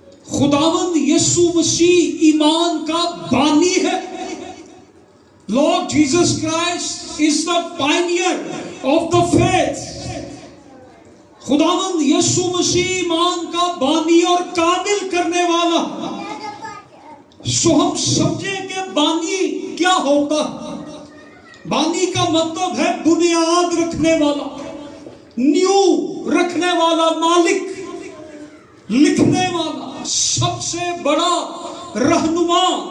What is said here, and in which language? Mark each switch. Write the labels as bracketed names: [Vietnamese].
[Hindi] खुदावंद यीशु मसीह ईमान का बानी है। [English] Lord Jesus Christ is the pioneer of the faith. [Hindi] खुदावंद यीशु मसीह ईमान का बानी और काबिल करने वाला। सो हम समझे कि बानी क्या होता है। बानी का मतलब है बुनियाद रखने वाला, न्यू रखने वाला, मालिक, लिखने वाला, सबसे बड़ा रहनुमा।